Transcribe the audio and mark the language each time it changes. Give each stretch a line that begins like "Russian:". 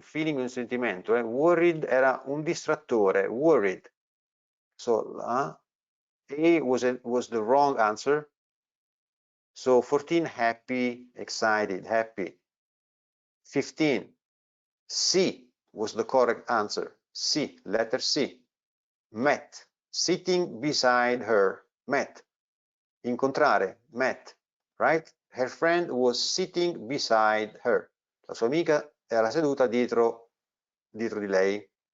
Italian: Feeling è un sentimento. Worried era un distrattore.
English: Worried. So A was the wrong answer. So 14, happy, excited, happy. 15, C was the correct answer. C, letter C. Met, sitting beside her. Met, incontrare, met, right? Her friend was sitting beside her.
Italian: La sua amica era seduta dietro di lei.